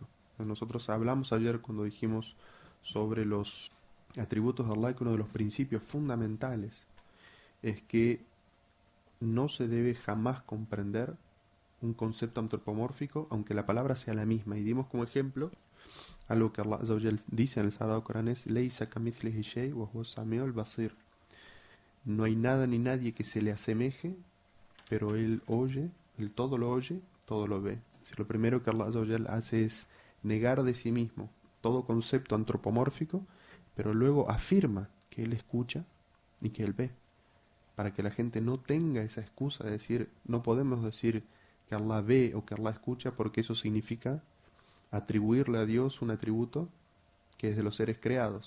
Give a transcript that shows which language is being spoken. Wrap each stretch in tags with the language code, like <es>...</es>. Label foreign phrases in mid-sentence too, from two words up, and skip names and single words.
<es>Nosotros hablamos ayer cuando dijimos sobre los atributos de Allah que uno de los principios fundamentales es que no se debe jamás comprender un concepto antropomórfico aunque la palabra sea la misma. Y dimos como ejemplo algo que Allah</es> <ar>عز وجل</ar> <es>dice en el Sagrado Corán es</es> <ar>ليس كمثله شيء وهو السميع البصير.</ar> <es>No hay nada ni nadie que se le asemeje, pero él oye, él todo lo oye, todo lo ve. Es decir, lo primero que Allah</es> <ar>عز وجل</ar> <es>hace es negar de sí mismo todo concepto antropomórfico, pero luego afirma que él escucha y que él ve, para que la gente no tenga esa excusa de decir, no podemos decir que Allah ve o que Allah escucha, porque eso significa atribuirle a Dios un atributo que es de los seres creados.</es>